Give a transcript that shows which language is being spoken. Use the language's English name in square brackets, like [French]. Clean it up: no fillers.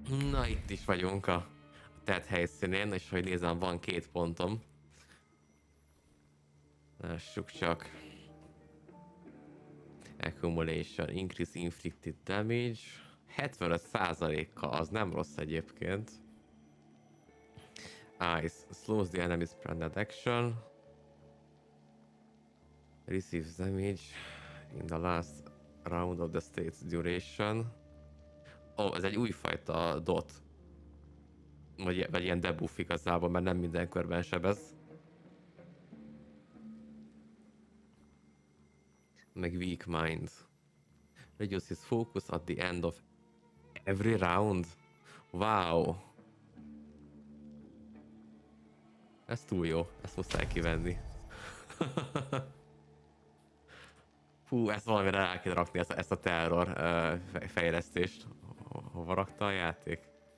[Hungarian] Na, itt is vagyunk a tett helyszínén, és hogy nézem, van 2 pontom. Lássuk csak. [English] Accumulation, increase inflicted damage. [Hungarian] 75%-kal, az nem rossz egyébként. [English] Ice, slows the enemy's branded action. Receives damage in the last round of the state's duration. [Hungarian] Ez egy újfajta dot. Vagy ilyen debuff igazából, mert nem minden körben sebez. Meg weak mind. [English] Reduces focus at the end of every round. Wow. [Hungarian] Ez túl jó, ezt muszáj kivenni. Fú, ezt valamire rá kell rakni, ezt a terror fejlesztést. Hova rakta a játék?